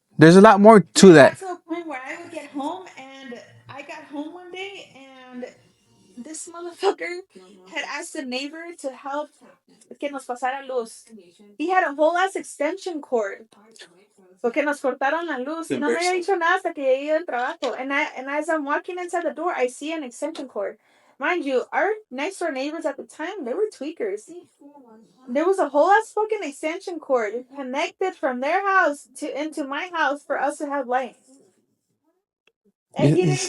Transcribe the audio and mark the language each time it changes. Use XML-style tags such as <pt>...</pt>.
<en>There's a lot more to that. To a point where I would get home and I got home one day and this motherfucker had asked a neighbor to help</en> <es>que nos pasara luz.</es> <en>He had a whole ass extension cord.</en> <es>Porque nos cortaron la luz. Y no me había dicho nada hasta que llegué del trabajo.</es> <en>And as I'm walking inside the door, I see an extension cord. Mind you, our next door neighbors at the time, they were tweakers. There was a whole ass fucking extension cord connected from their house into my house for us to have light. And he didn't</en>